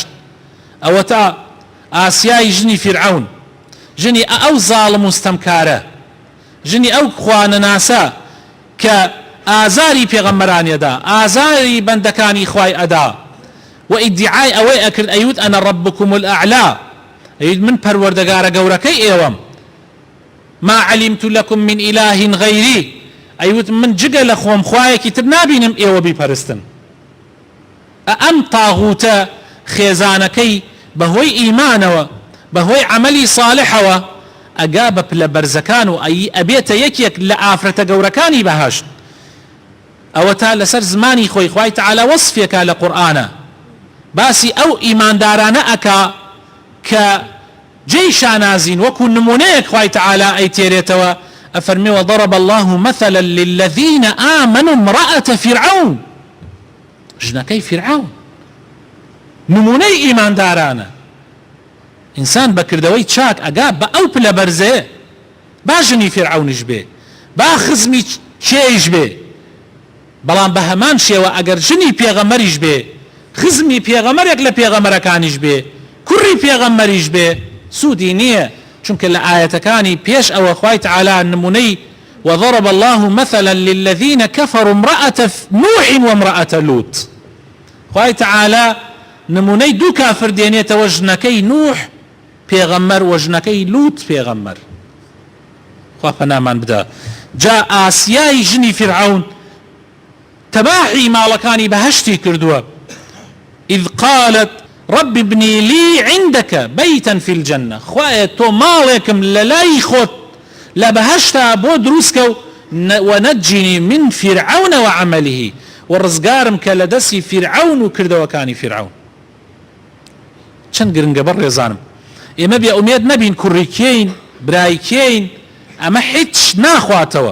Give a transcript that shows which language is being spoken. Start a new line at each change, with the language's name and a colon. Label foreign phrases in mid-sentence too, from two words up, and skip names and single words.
Central Kurdish: ئەوە تا ئاسیای ژنی فیرعەون، ژنی ئەو زاڵم و ستەمکارە، ژنی ئەو خوانەناسە کە ئازاری پێغەمبەرانیەدا، ئازاری بەندەکانی خوای ئەدا و ئیدعای ئەوەی ئەکرد ئەیوت
Arabic: ئەنە ڕەبکم الئەعلا،
Central Kurdish: ئەیوت من پەروەردەگارە گەورەکەی ئێوەم،
Arabic: ما علمت لكم من إله غيري،
Central Kurdish: ئەیوت من جگە لە خۆم خوایەکی تر نابینم ئێوە بیپەرستن. ئەم تاغوتە خێزانەکەی بەهۆی ئیمانەوە بەهۆی عەمەلی صالحەوە ئەگا بە پلە بەرزەکان و ئەبێتە یەکێک لە ئافرەتە گەورەکانی بەهەشت. ئەوە تا لەسەر زمانی خۆی خوای تەعالا وەصفێکە لە قورئانە باسی ئەو ئیماندارانە ئەکا کە جێی شانازین وەکو نمونەیەک خوای تەعالا ئەیتێرێتەوە ئەفەرمێ
Arabic: وضرب الله مثلا للذين آمنوا امرأة فرعون،
Central Kurdish: ژنەکەی فیرعەون نمونەی ئیماندارانە. ئینسان بەکردەوەی چاک ئەگا بە ئەو پلە بەرزەیە با ژنی فیرعەونش بێ، با خزمی چێیش بێ، بەڵام بە هەمان شێوە ئەگەر ژنی پێغەمەریش بێ، خزمی پێغەمەرێک لە پێغەمەرەکانیش بێ، کوڕی پێغەمەریش بێ، سوودی نییە. چونکە لە ئاەتەکانی پێش ئەوە خوای تەعالا نمونەی
Arabic: وضرب الله مثلا للذين كفروا امرأة نوح وامرأة لوط،
Central Kurdish: خوای تەعالا نمونەی دوو کافر دێنێتەوە، ژنەکەی نوح پێغەمەر و ژنەکەی لوط پێغەمەر. خوا پەنامان بدە. جا ئاسیای ژنی فیرعەون تەباحی ماڵەکانی بەهەشتی کردووە.
Arabic: إذ قالت رب ابني لي عندك بيتا في الجنة،
Central Kurdish: خوایە تۆ ماڵێکم لە لای خۆت لە بەهەشتا بۆ دروستکە
Arabic: ونجني من فرعون وعمله،
Central Kurdish: وڕزگارم کە لە دەستی فیرعەون و کردەوەکانی فیرعەون. چەند گرنگە بەڕێزانم، ئێمە بێ ئومێد نەبین کوڕی کێین برای کێین، ئەمە هیچ ناخواتەوە.